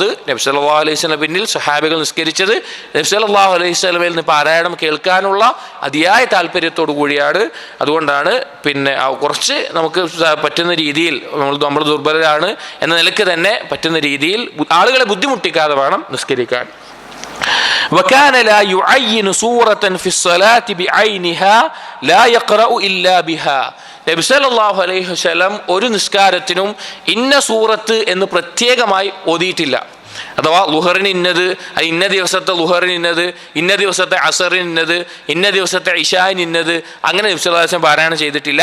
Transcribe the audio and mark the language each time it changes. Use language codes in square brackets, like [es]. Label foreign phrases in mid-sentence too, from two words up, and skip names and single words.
[ml] നബി [ar] صلى الله عليه وسلم [ml] പിന്നിൽ സ്വഹാബികൾ നിസ്കരിച്ചത് നബി [ar] صلى الله عليه وسلم [ml] നിന്ന് പാരായണം കേൾക്കാനുള്ള അതിയായ താല്പര്യത്തോടു കൂടിയാണ്. അതുകൊണ്ടാണ് പിന്നെ കുറച്ച് നമുക്ക് പറ്റുന്ന രീതിയിൽ, നമ്മൾ ദുർബലരാണ് എന്ന നിലയ്ക്ക് തന്നെ പറ്റുന്ന രീതിയിൽ ആളുകളെ ബുദ്ധിമുട്ടിക്കാതെ വേണം നിസ്കരിക്കാൻ. [ar] وكان لا يعين سورة في الصلاة بعينها لا يقرأ إلا بها. [ml] നബി [ar] صلى الله عليه وسلم [ml] ഒരു നിസ്കാരത്തിനും ഇന്ന സൂറത്ത് എന്ന് പ്രത്യേകമായി ഓതിയിട്ടില്ല. അഥവാ ലുഹറിന് ഇന്നത്, ഇന്ന ദിവസത്തെ ലുഹറിന് ഇന്നത്, ഇന്ന ദിവസത്തെ അസറിന് ഇന്നത്, ഇന്ന ദിവസത്തെ ഇശാന് ഇന്നത്, അങ്ങനെ നബി [ar] صلى الله عليه وسلم [ml] പാരായണം ചെയ്തിട്ടില്ല.